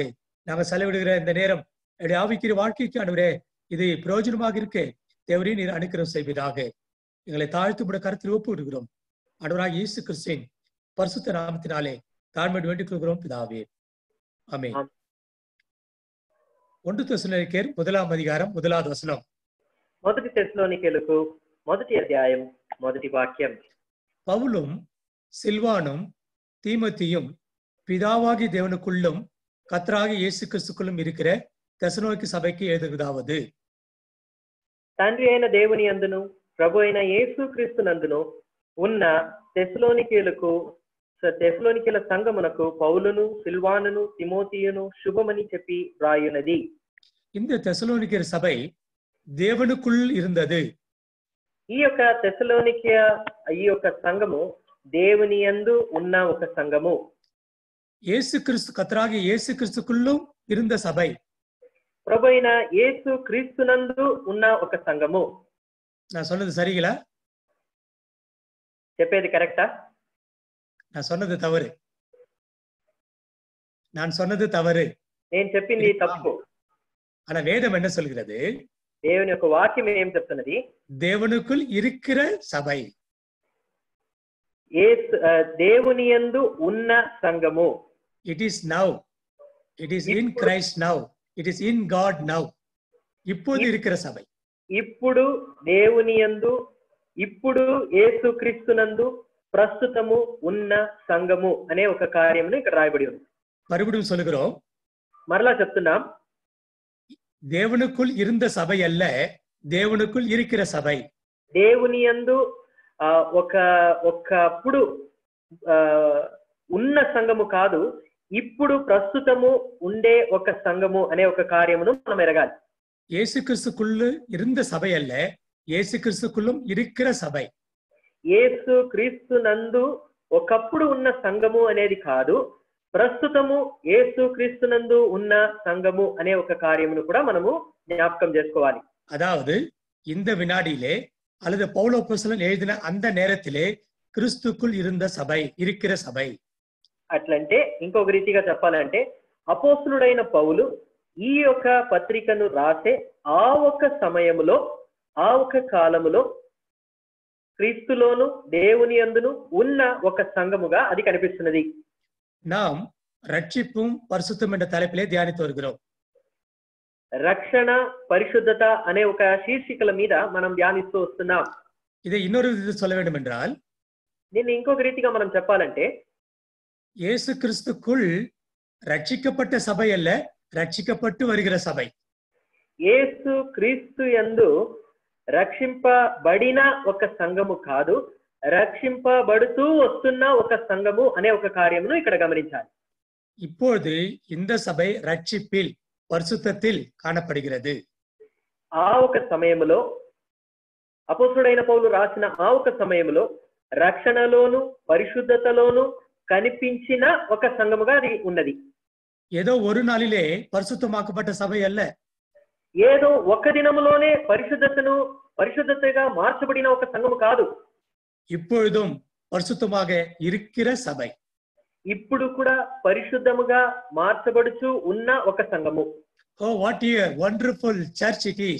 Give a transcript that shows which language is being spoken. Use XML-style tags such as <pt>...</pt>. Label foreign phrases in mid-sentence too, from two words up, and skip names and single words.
<ta>நாங்கள் செலவிடுகிற இந்த நேரம் என்னுடைய ஆவிக்கிற வாழ்க்கைக்கு ஆண்டவரே இது பிரயோஜனமாக இருக்க தேவரீர் நீர் அனுக்கிரகம் செய்வீராக. எங்களை தாழ்த்து கூட கருத்தில் ஒப்பு விடுகிறோம். ஆண்டவராகிய இயேசு கிறிஸ்துவின் பரிசுத்த நாமத்தினாலே தாழ்மையோடு வேண்டிக் கொள்கிறோம் பிதாவே, ஆமென்.</ta> <te>1 தெசலோனிக்கேயர் 1వ అధ్యాయం 1వ వచనం. 1 తెస్సలోనికేయులకు 1వ అధ్యాయం 1వ వాక్యం.</te> <ta>பவுலும் சில்வானும் தீமோத்தேயும் பிதாவாகி தேவனுக்குள்ளும் கர்த்தராகிய இயேசு கிறிஸ்துக்குள்ளும் இருக்கிற தெசலோனிக்கே சபைக்கு எழுதுவதாவது,</ta> <te>తండ్రి అయిన దేవుని యందును ప్రభు అయిన యేసు క్రీస్తు నందును ఉన్న తెస్సలోనికేయుల సంఘమునకు పౌలును సిల్వానును తిమోతియును శుభమని చెప్పి రాయునది.</te> <ta>இந்த தெசலோனிக்கேயர் சபை தேவனுக்குள் இருந்தது.</ta> <te>ఈ యొక్క తెస్సలోనికే ఈ యొక్క సంఘము దేవుని యందు ఉన్న ఒక సంఘము.</te> <ta>இயேசு கிறிஸ்து கர்த்தராகிய இயேசு கிறிஸ்துக்குள்ளும் இருந்த சபை.</ta> <te>ప్రభు అయిన యేసు క్రీస్తునందు ఉన్న ఒక సంఘము.</te> <ta>நான் சொன்னது சரிங்களா?</ta> <te>చెప్పేది కరెక్టా?</te> <ta>நான் சொன்னது தவறு.</ta> <te>నేను చెప్పింది తప్పు.</te> <ta>ஆனா வேதம் என்ன சொல்கிறது?</ta> <te>దేవుని యొక్క వాక్యం ఏం చెప్తున్నది?</te> <ta>தேவனுக்குள் இருக்கிற சபை,</ta> <te>దేవుని యందు ఉన్న సంఘము.</te> <en>it is now, it is in Christ now, it is in God now.</en> <ta>இப்போது இருக்கிற சபை,</ta> <te>ఇప్పుడు దేవుని యందు, ఇప్పుడు యేసు క్రీస్తునందు ప్రస్తుతము ఉన్న సంఘము అనే ఒక కార్యమును ఇక్కడ రాయబడి ఉంది.</te> <ta>மறுபடியும் சொல்லுகிறோம்,</ta> <te>మరలా చెప్తున్నాం,</te> <ta>தேவனுக்குள் இருந்த சபை அல்ல, தேவனுக்குள் இருக்கிற சபை.</ta> <te>దేవుని యందు ఒకప్పుడు ఉన్న సంఘము కాదు, ఇప్పుడు ప్రస్తుతము ఉండే ఒక సంఘము అనే ఒక కార్యమును మనం ఎరగాలి.</te> <ta>இயேசு கிறிஸ்துக்குள்ள இருந்த சபை அல்ல, இயேசு கிறிஸ்துக்குள்ளும் இருக்கிற சபை.</ta> <te>యేసు క్రీస్తు నందు ఒకప్పుడు ఉన్న సంఘము అనేది కాదు, ప్రస్తుతము యేసు క్రీస్తునందు ఉన్న సంఘము అనే ఒక కార్యమును కూడా మనము జ్ఞాపకం చేసుకోవాలి.</te> <ta>அதாவது இந்த வினாடியிலே அல்லது பவுல் அப்போஸ்தலன் எழுதின அந்த நேரத்திலே கிறிஸ்துக்குள் இருந்த சபை, இருக்கிற சபை.</ta> <te>అట్లంటే ఇంకొక రీతిగా చెప్పాలంటే అపోస్తులుడైన పౌలు ఈ యొక్క పత్రికను రాసే ఆ ఒక్క సమయములో, ఆ ఒక్క కాలములో క్రీస్తులోను దేవుని యందును ఉన్న ఒక సంఘముగా అది కనిపిస్తున్నది.</te> <ta>நாம் ரட்சிப்பும் பரிசுத்தம் என்ற தலைப்பிலே தியானித்து வருகிறோம்.</ta> <te>రక్షణ, పరిశుద్ధత అనే ఒక శీర్షికల మీద మనం ధ్యానిస్తూ వస్తున్నాం.</te> <ta>இதை இன்னொரு விதத்தில் சொல்ல வேண்டும் என்றால்,</ta> <te>దీన్ని ఇంకొక రీతిగా మనం చెప్పాలంటే,</te> <ta>இயேசு கிறிஸ்துக்குள் ரட்சிக்கப்பட்ட சபை அல்ல, ரட்சிக்கப்பட்டு வருகிற சபை.</ta> <te>యేసు క్రీస్తు యందు రక్షింపబడిన ఒక సంఘము కాదు, రక్షింపబడుతూ వస్తున్న ఒక సంఘము అనే ఒక కార్యమును ఇక్కడ గమనించాలి.</te> <ta>இப்பொழுது இந்த சபை ரட்சிப்பில், பரிசுத்தத்தில் காணப்படுகிறது.</ta> <te>ఆ ఒక సమయములో, అపోస్తలుడైన పౌలు రాసిన ఆ ఒక సమయములో రక్షణలోను పరిశుద్ధతలోను కనిపించిన ఒక సంఘముగా అది ఉన్నది.</te> <ta>ஏதோ ஒரு நாளிலே பரிசுத்தமாக்கப்பட்ட சபை அல்ல,</ta> <te>ఏదో ఒక్క దినములోనే పరిశుద్ధతగా మార్చబడిన ఒక సంఘము కాదు,</te> <ta>இப்பொழுதும் பரிசுத்தமாக இருக்கிற சபை.</ta> <te>ఇప్పుడు కూడా పరిశుద్ధముగా మార్చబడుచు ఉన్న ఒక సంఘము.</te> <en>Oh, what a wonderful church it is!</en>